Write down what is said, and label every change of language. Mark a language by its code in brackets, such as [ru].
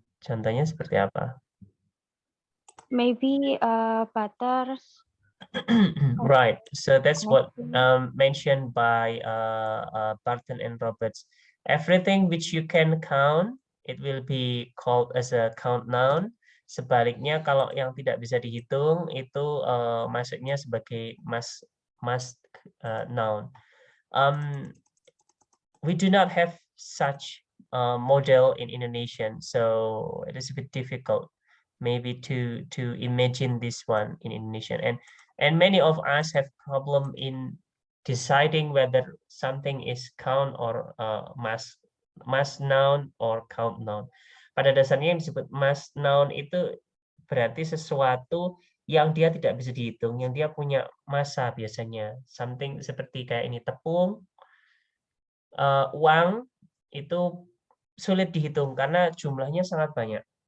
[id] Contohnya seperti apa? [en] Maybe butter, Right. So that's what Next, mentioned by Barton and Roberts. Everything which you can count, it will be called as a count noun. [id] Sebaliknya, kalau yang tidak bisa dihitung, itu masuknya sebagai must noun. [en] We do not have such model in Indonesian, so it is a bit difficult maybe to imagine this one in Indonesian, and many of us have problem in deciding whether something is count or must noun or count noun. [id] Pada dasarnya yang disebut must noun itu berarti sesuatu yang dia tidak bisa dihitung, yang dia punya masa biasanya. [en] Something [id] seperti kayak ini, tepung, uang itu sulit dihitung karena jumlahnya sangat banyak.